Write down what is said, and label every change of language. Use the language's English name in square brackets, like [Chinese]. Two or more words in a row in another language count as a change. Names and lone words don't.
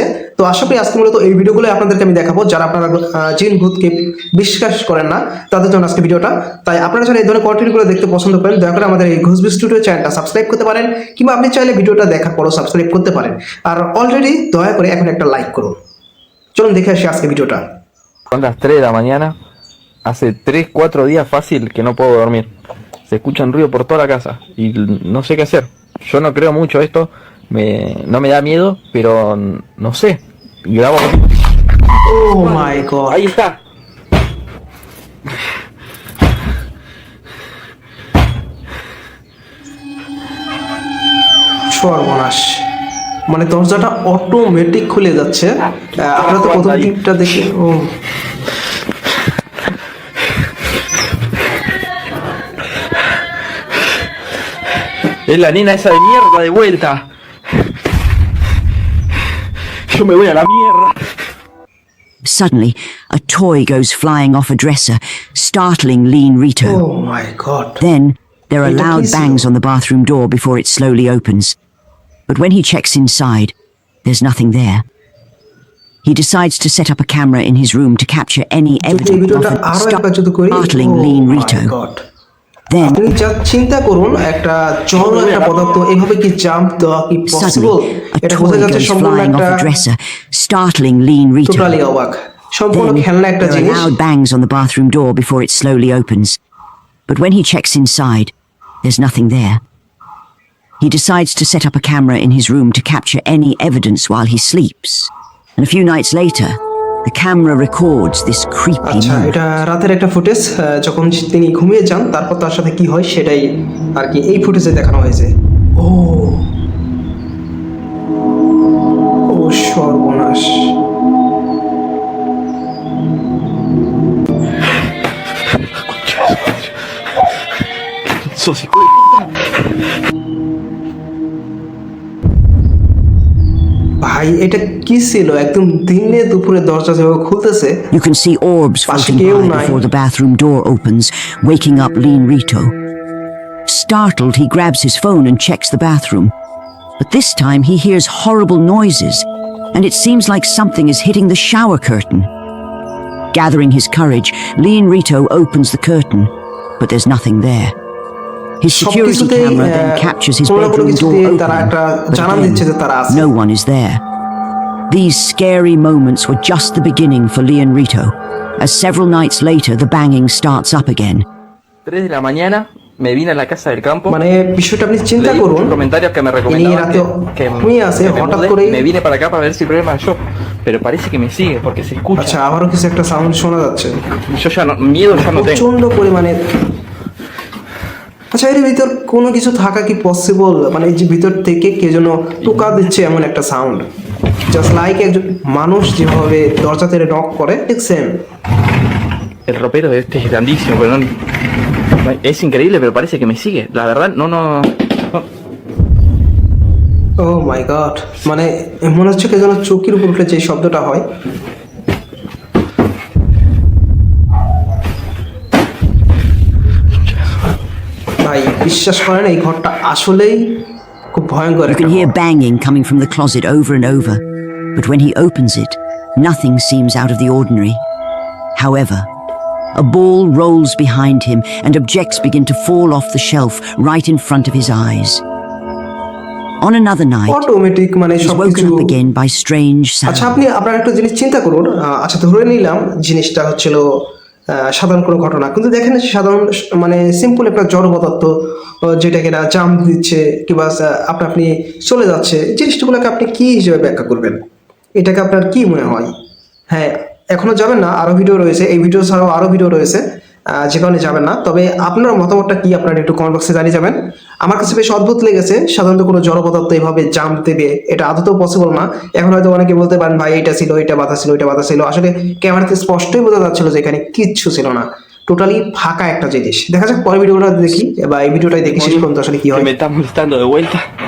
[Bangla] তো আশা করি আজকে মূলত এই ভিডিওগুলো আপনাদেরকে আমি দেখাবো, যারা আপনারা জিন ভূতকে বিশ্বাস করেন না তাদের জন্য আজকে ভিডিওটা। তাই আপনারা যারা এই ধরনের কন্টেন্টগুলো দেখতে পছন্দ করেন, দয়া করে আমাদের এই ঘুষবি স্টুডিও চ্যানেলটা সাবস্ক্রাইব করতে পারেন, কিংবা আপনি চাইলে ভিডিওটা দেখার পরও সাবস্ক্রাইব করতে পারেন। আর অলরেডি দয়া করে এখন একটা লাইক করুন। চলুন দেখে আসি আজকে ভিডিওটা। [Spanish] Son las 3 de la mañana, hace 3-4 días fácil que no puedo dormir. Se escuchan ruido por toda la casa y no sé qué hacer. Yo no creo mucho esto, no me da miedo, pero no sé. Grabo. [English] Oh my god. [Spanish] Ahí está. [Bangla] সর্বনাশ, মানে দরজাটা অটোমেটিক খুলে যাচ্ছে। আপনারা তো প্রথম ক্লিপটা দেখে [Spanish] Es la nena esa de mierda de vuelta. Yo me voy a la mierda. [English] Suddenly, a toy goes flying off a dresser, startling Lean Rito. Oh my god. Then, there are Rito loud Kissy. bangs on the bathroom door before it slowly opens. But when he checks inside, there's nothing there. He decides to set up a camera in his room to capture any [Bangla] যদি এই [English] evidence [Bangla] ভিডিওটা [English] of [Bangla] আরো একবার যদি করি, [English] startling Lean Rito. Then, [Bangla] আপনি যা চিন্তা করুন, একটা জড় একটা পদার্থ এভাবে কি জাম্প দেওয়া কি পসিবল? [English] suddenly, a [Bangla] এটা বোঝা [English] toy [Bangla] যাচ্ছে [English] goes [Bangla] সম্পূর্ণ [English] flying [Bangla] একটা [English] off a dresser, startling Lean Rito. [Bangla] টোটালি অবাক, সম্পূর্ণ [English] Then, [Bangla] খেলনা একটা [English] there are [Bangla] জিনিস। [English] loud bangs on the bathroom door before it slowly opens. But when he checks inside, there's nothing there. He decides to set up a camera in his room to capture any evidence while he sleeps. And a few nights later, the camera records this creepy [Bangla] আচ্ছা, [English] moment. [Bangla] এটা রাতের একটা ফুটেজ, যখন তিনি ঘুমিয়ে যান তারপর তার সাথে কি হয় সেটাই আর কি এই ফুটেজে দেখানো হয়েছে। ও ও সর্বনাশ। [Spanish] Sos hijo de puta. [Bangla] ভাই এটা কি ছিল? একদম দিনে দুপুরে দরজা যেভাবে খুলতেছে। [English] You can see orbs [Bangla] Pasha [English] floating [Bangla] keu [English] by [Bangla] nai. [English] before the bathroom door opens, waking up Lean Rito. Startled, he grabs his phone and checks the bathroom. But this time he hears horrible noises, and it seems like something is hitting the shower curtain. Gathering his courage, Lean Rito opens the curtain, but there's nothing there. His security [Bangla] সবকিছুতেই, [English] camera then captures his [Bangla] কোনো না কোনো [English] bedroom door [Bangla] কিছুতে তারা [English] open, [Bangla] একটা [English] but [Bangla] জানান দিচ্ছে যে তারা [English] again, [Bangla] আছে। [English] no one is there. These scary moments were just the beginning for Leon Rito, as several nights later the banging starts up again. [Spanish] 3 de la mañana, me vine a la casa del campo. [Bangla] মানে বিষয়টা আপনি চিন্তা [Spanish] Leí [Bangla] করুন, [Spanish] un comentario que me [Bangla] ইনি [Spanish] recomendaban [Bangla] রাতে [Spanish] que [Bangla] ঘুমিয়ে আছে, [Spanish] me [Bangla] হঠাৎ [Spanish] mude, [Bangla] করেই [Spanish] me vine para acá para ver si el problema yo, pero parece que me sigue porque se escucha. [Bangla] আচ্ছা আবারও কিছু একটা সাউন্ড শোনা যাচ্ছে। [Spanish] Yo ya no, miedo ya no tengo. [Bangla] প্রচন্ড পরিমাণে। আচ্ছা, এর ভিতর কোনো কিছু থাকা কি পসিবল? মানে এই যে ভিতর থেকে কে যেন টোকা দিচ্ছে এমন একটা সাউন্ড, [English] just like [Bangla] একজন মানুষ যেভাবে দরজা তেড়ে নক করে, ঠিক সেম। [Spanish] El ropero de este es grandísimo, pero no, es increíble, pero parece que me sigue. La verdad, no. [English] oh my god, [Bangla] মানে মনে হচ্ছে কে যেন চৌকির উপর উঠলে যে শব্দটা হয়। ভাই বিশ্বাস করেন, এই ঘরটা আসলেই খুব ভয়ঙ্কর [English] You [Bangla] একটা [English] can hear [Bangla] ঘর। [English] banging coming from the closet over and over, but when he opens it, nothing seems out of the ordinary. However, a ball rolls behind him and objects begin to fall off the shelf right in front of his eyes. On another night, [Bangla] অটোমেটিক মানে [English] he's [Bangla] সবকিছু। [English] woken up again by strange [Bangla] আচ্ছা, [English] sounds. [Bangla] আপনি আপনার একটা জিনিস চিন্তা করুন। আচ্ছা, ধরে নিলাম জিনিসটা হচ্ছিল সাধারণ কোনো ঘটনা, কিন্তু দেখেন সাধারণ মানে সিম্পল একটা জড় পদার্থ যেটাকে না জাম্প দিচ্ছে কিংবা আপনি চলে যাচ্ছে, জিনিসগুলোকে আপনি কি হিসেবে ব্যাখ্যা করবেন? এটাকে আপনার কি মনে হয়? হ্যাঁ, এখনো যাবেন না, আরো ভিডিও রয়েছে, এই ভিডিও ছাড়াও আরো ভিডিও রয়েছে, যে কারণে যাবেন না। তবে আপনার মতামতটা কি আপনারা একটু [English] comment box [Bangla] জানিয়ে যাবেন। আমার কাছে বেশ অদ্ভুত লেগেছে, সাধারণত কোনো জড় পদার্থ এভাবে জাম্প দেবে এটা আদতেও পসিবল না। এখন হয়তো অনেকে বলতে পারেন ভাই এটা ছিল, এটা বাধা ছিল, এটা বাধা ছিল। আসলে ক্যামেরাতে স্পষ্টই বোঝা যাচ্ছিল যে এখানে কিচ্ছু ছিল না, টোটালি ফাঁকা একটা জিনিস। দেখা যাক পরের ভিডিওটা দেখি, বা এই ভিডিওটাই দেখি শেষ পর্যন্ত আসলে কি হয়। [Spanish] Me está molestando de vuelta.